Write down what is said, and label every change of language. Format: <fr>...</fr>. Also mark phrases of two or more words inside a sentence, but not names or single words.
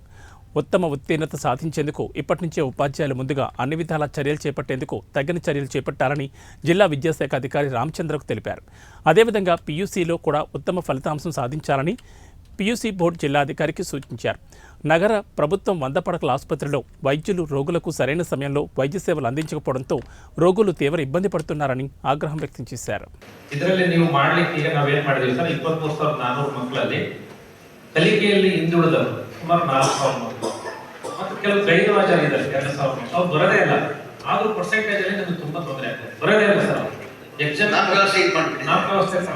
<te>ఉత్తమ ఉత్తీర్ణత సాధించేందుకు ఇప్పటి నుంచే ఉపాధ్యాయులు ముందుగా అన్ని విధాల చర్యలు చేపట్టేందుకు తగిన చర్యలు చేపట్టాలని జిల్లా విద్యాశాఖ అధికారి రామచంద్రకు తెలిపారు. అదేవిధంగా పీయూసీలో కూడా ఉత్తమ ఫలితాంశం సాధించాలని పీయూసీ బోర్డు జిల్లా అధికారికి సూచించారు. నగర ప్రభుత్వం 100 పడకల ఆసుపత్రిలో వైద్యులు రోగులకు సరైన సమయంలో వైద్య సేవలు అందించకపోవడంతో రోగులు తీవ్ర ఇబ్బంది పడుతున్నారని ఆగ్రహం వ్యక్తం చేశారు.</te> <kn>ಇದರಲ್ಲಿ ನೀವು ಮಾಡಲಿಕ್ಕೆ ಈಗ ನಾವೇನ್ ಮಾಡಿದೀವಿ ಸರ್ 23,400 ಮಕ್ಕಳಲ್ಲಿ ಕಲಿಕೆಯಲ್ಲಿ ಹಿಂದುಳಿದವರು ಸುಮಾರು 4,000 ಮಕ್ಕಳು ಮತ್ತು ಕೆಲವು ಗೈರುಹಾಜರಿದ್ದಾರೆ 2,000 ಮಕ್ಕಳು ಅವ್ರು ಬರೋದೇ ಇಲ್ಲ. ಆದ್ರೂ ಪರ್ಸೆಂಟೇಜ್ ಅಲ್ಲಿ ನಮಗೆ ತುಂಬಾ ತೊಂದರೆ ಆಗ್ತದೆ. ಬರೋದೇ ಇಲ್ಲ ಸರ್ ಎಕ್ಸಾಮ್ ನಾಲ್ಕು ವ್ಯವಸ್ಥೆ ಸರ್.</kn>